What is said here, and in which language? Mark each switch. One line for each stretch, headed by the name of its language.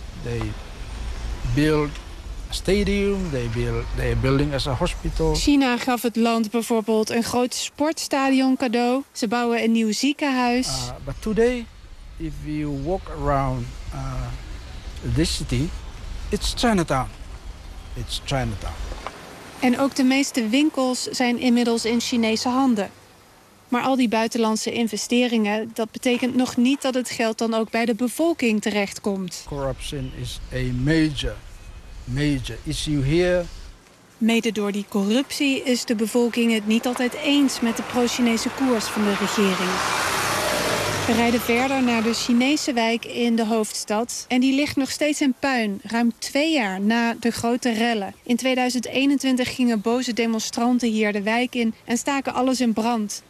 English: They build a stadium, they're building as a hospital.
Dutch: China gaf het land bijvoorbeeld een groot sportstadion cadeau. Ze bouwen een nieuw ziekenhuis.
English: But today, if you walk around this city, it's Chinatown. It's Chinatown.
Dutch: En ook de meeste winkels zijn inmiddels in Chinese handen. Maar al die buitenlandse investeringen, dat betekent nog niet dat het geld dan ook bij de bevolking terechtkomt.
English: Corruption is a major issue here.
Dutch: Mede door die corruptie is de bevolking het niet altijd eens met de pro-Chinese koers van de regering. We rijden verder naar de Chinese wijk in de hoofdstad. En die ligt nog steeds in puin, ruim 2 jaar na de grote rellen. In 2021 gingen boze demonstranten hier de wijk in en staken alles in brand.